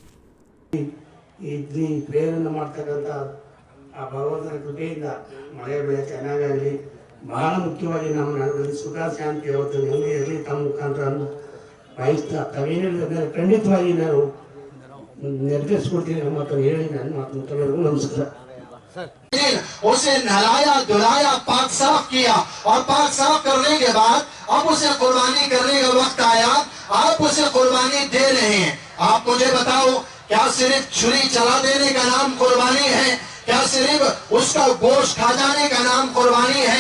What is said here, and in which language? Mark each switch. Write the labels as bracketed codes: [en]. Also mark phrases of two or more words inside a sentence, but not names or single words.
[kn] ಬಹಳ ಮುಖ್ಯವಾಗಿ ನಮ್ಮ ನಗರದಲ್ಲಿ ಸುಖ ಶಾಂತಿ ಯಾವತ್ತು ನೆಮ್ಮದಿ ಇರಲಿ ತಮ್ಮ ಮುಖಾಂತರ ಬಯಸ್ತಾ ತಾವೇನಿಲ್ಲ ಖಂಡಿತವಾಗಿ ನಾನು ನಿರ್ದೇಶಿಸ್ಕೊಡ್ತೀನಿ ನಮ್ಮ ಹತ್ರ ಹೇಳಿ ನನ್ನ ಮಾತು ತಲೆಗೂ ನಮಸ್ಕಾರ. [hi] उसे नहलाया धुलाया पाक साफ किया और पाक साफ करने के बाद अब उसे कुर्बानी करने का वक्त आया. आप उसे कुर्बानी दे रहे हैं. आप मुझे बताओ, क्या सिर्फ छुरी चला देने का नाम कुर्बानी है? क्या सिर्फ उसका गोश्त खा जाने का नाम कुर्बानी है?